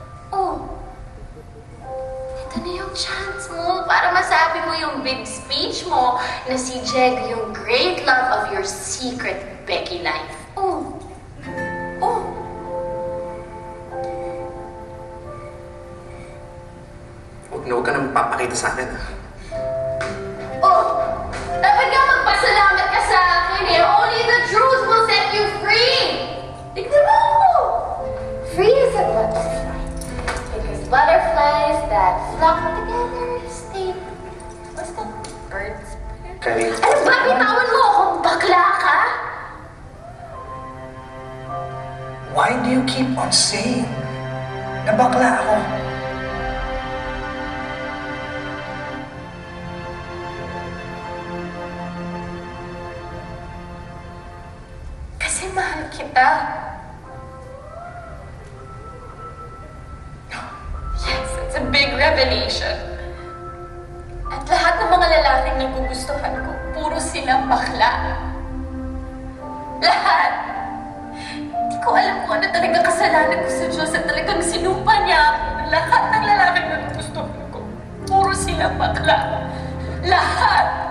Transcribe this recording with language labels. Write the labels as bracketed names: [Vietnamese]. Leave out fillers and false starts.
[Filipino] Oh. Ito na yung chance mo para masabi mo yung [English] big speech [Filipino] mo na si Diego yung [English] great love of your secret Becky life. [Filipino] Oh. Oh. Huwag ka nang papakita sa akin. Oh. Dapat nga magpasalamat ka sa akin eh. [English] Only the truth will set you free. [Filipino] Tignan mo. [English] Free as a butterfly. Because butterflies that flock together stay. What's that? Birds. Kylie. [Filipino] Ano ba? Bitawan mo ako. Bakla ka? [English] Why do you keep on saying [Filipino] na bakla ako? Kasi mahal kita. [English] Yes, it's a big revelation. [Filipino] At lahat ng mga lalaking nagugustuhan ko, puro silang bakla. Lahat. Hindi ko alam kung ano talaga kasalanan ko sa Diyos at talagang sinumpa niya ako. Lahat ng lalaking nagugustuhan ko, puro silang bakla. Lahat.